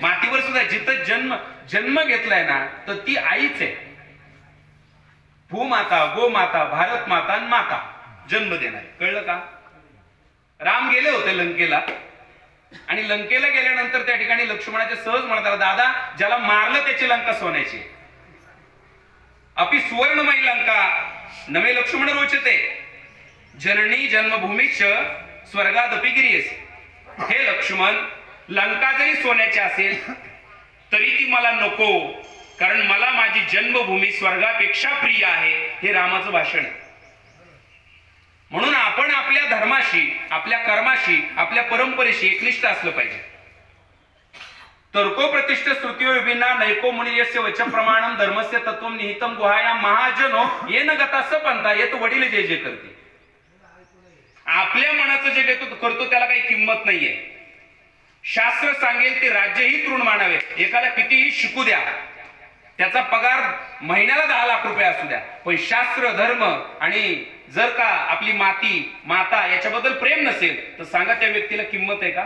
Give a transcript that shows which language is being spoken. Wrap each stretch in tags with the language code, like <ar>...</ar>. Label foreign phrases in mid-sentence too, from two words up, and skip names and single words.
<mr>मातीवर सुद्धा जिथं जन्म घेतलाय ना तर ती आईच आहे. भूमाता, गोमाता, भारत माता आणि माता जन्म देणार. कळलं का? राम गेले होते लंकेला आणि लंकेला गेल्यानंतर त्या ठिकाणी लक्ष्मणाचे सहज म्हणतात, दादा ज्याला मारलं त्याची लंका सोन्याची.</mr> <sa>अपि सुवर्णमयी लंका नमे लक्ष्मण रोचते जननी जन्मभूमीच स्वर्गादपि गिरीयसी.</sa> <mr>हे लक्ष्मण, लंका जरी सोन्याची असेल तरी ती मला नको, कारण मला माझी जन्मभूमी स्वर्गापेक्षा प्रिय आहे. हे रामाचं भाषण आहे. म्हणून आपण आपल्या धर्माशी, आपल्या कर्माशी, आपल्या परंपरेशी एकनिष्ठ असलं पाहिजे.</mr> <sa>तर्को प्रतिष्ठ श्रुतियो विभिन्ना नैको मुनियस्य वच प्रमाणम धर्मस्य तत्वम निहितम गुहाया महाजनो येन गतास पंथा.</sa> <mr>येतो वडील जे जे करते, आपल्या मनाचं जे करतो त्याला काही किंमत नाहीये. शास्त्र सांगेल ते राज्यही तृण मानावे. एखादा कितीही शिकू द्या, त्याचा पगार महिन्याला 10 लाख रुपये असू द्या, पण शास्त्र धर्म आणि जर का आपली माता याच्याबद्दल प्रेम नसेल तर सांगा त्या व्यक्तीला किंमत आहे का?</mr>